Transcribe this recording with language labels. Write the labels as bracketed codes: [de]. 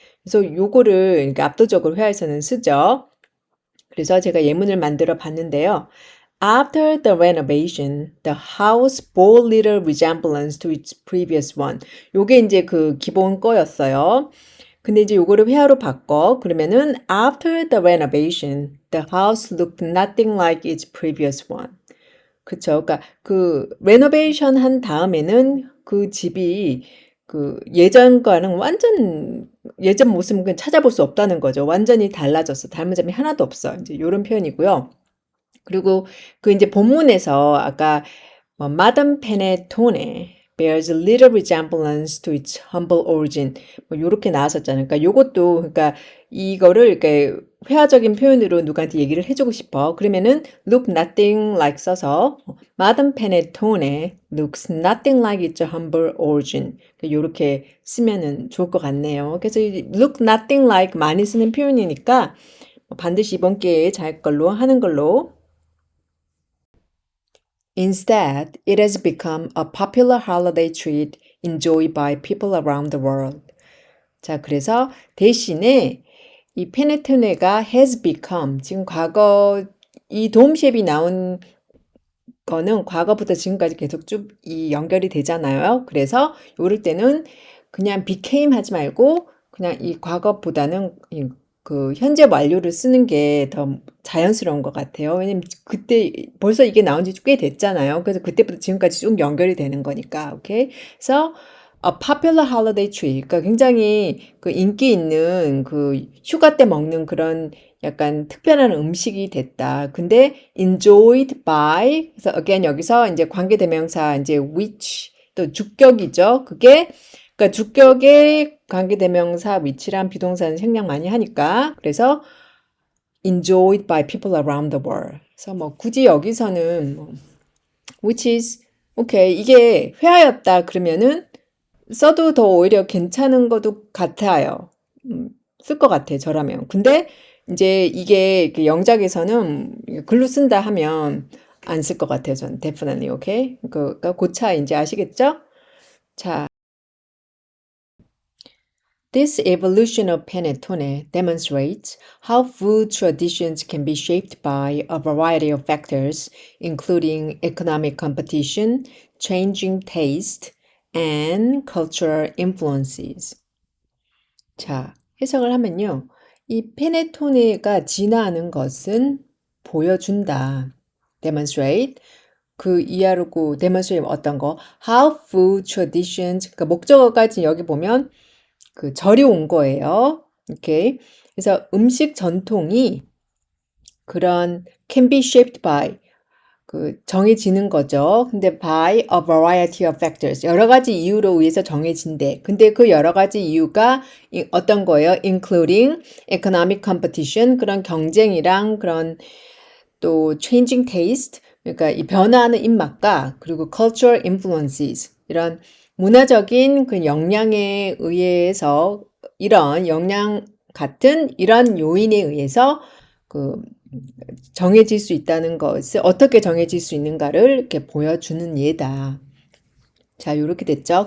[ko] 그래서 요거를 그러니까 압도적으로 회화에서는 쓰죠. 그래서 제가 예문을 만들어 봤는데요. [en] After the renovation, the house bore little resemblance to its previous one. [ko] 요게 이제 그 기본 거였어요. 근데 이제 요거를 회화로 바꿔. 그러면은 [en] after the renovation, the house looked nothing like its previous one. [ko] 그쵸. 그러니까 그 레노베이션 한 다음에는 그 집이 그 예전과는 완전 예전 모습은 그냥 찾아볼 수 없다는 거죠. 완전히 달라졌어. 닮은 점이 하나도 없어. 이제 요런 표현이고요. 그리고 그 이제 본문에서 아까 뭐 [en] Madame Panettone bears little resemblance to its humble origin [ko] 뭐 요렇게 나왔었잖아요. 그러니까 요것도 그러니까 이거를 이렇게 회화적인 표현으로 누구한테 얘기를 해주고 싶어. 그러면은 [en] look nothing like [ko] 써서 [en] Madame Panettone looks nothing like its humble origin [ko] 요렇게 쓰면은 좋을 것 같네요. 그래서 이 [en] look nothing like [ko] 많이 쓰는 표현이니까 반드시 이번 기회에 잘 걸로 하는 걸로. [en] Instead, it has become a popular holiday treat enjoyed by people around the world. [ko] 자, 그래서 대신에 이 페네토네가 has become, 지금 과거, 이 도움쉐입이 나온 거는 과거부터 지금까지 계속 쭉 이 연결이 되잖아요. 그래서 이럴 때는 그냥 became 하지 말고 그냥 이 과거보다는 그 현재 완료를 쓰는 게 더 자연스러운 것 같아요. 왜냐면 그때 벌써 이게 나온 지 꽤 됐잖아요. 그래서 그때부터 지금까지 쭉 연결이 되는 거니까. 오케이. 그래서 [en] a popular holiday treat. [ko] 그러니까 굉장히 그 인기 있는 그 휴가 때 먹는 그런 약간 특별한 음식이 됐다. 근데 enjoyed by 그래서 again 여기서 이제 관계대명사 이제 which 또 주격이죠. 그게 그러니까 주격의 관계대명사 which란 비동사는 생략 많이 하니까 그래서 [en] enjoyed by people around the world. [ko] 그래서 뭐 굳이 여기서는 뭐 which is 오케이 이게 회화였다 그러면은 써도 더 오히려 괜찮은 것도 같아요. 쓸 것 같아, 저라면. 근데 이제 이게 그 영작에서는 글로 쓴다 하면 안 쓸 것 같아요, 전. definitely, 오케이? 그러니까 그 차 이제 아시겠죠? 자, [en] this evolution of panettone demonstrates how food traditions can be shaped by a variety of factors, including economic competition, changing taste, and cultural influences. [ko] 자, 해석을 하면요. 이 페네토네가 진화하는 것은 보여준다. demonstrate. 그 이하르고 demonstrate 어떤 거? [en] How food traditions. [ko] 그러니까 목적어까지 여기 보면 그 절이 온 거예요. 오케이. 그래서 음식 전통이 그런 [en] can be shaped by [ko] 그 정해지는 거죠. 근데 [en] by a variety of factors. [ko] 여러 가지 이유로 의해서 정해진대. 근데 그 여러 가지 이유가 어떤 거예요? [en] including economic competition. [ko] 그런 경쟁이랑 그런 또 [en] changing taste. [ko] 그러니까 이 변화하는 입맛과 그리고 [en] cultural influences. [ko] 이런 문화적인 그 영향에 의해서 이런 영향 같은 이런 요인에 의해서 그 정해질 수 있다는 것을 어떻게 정해질 수 있는가를 이렇게 보여주는 예다. 자, 이렇게 됐죠.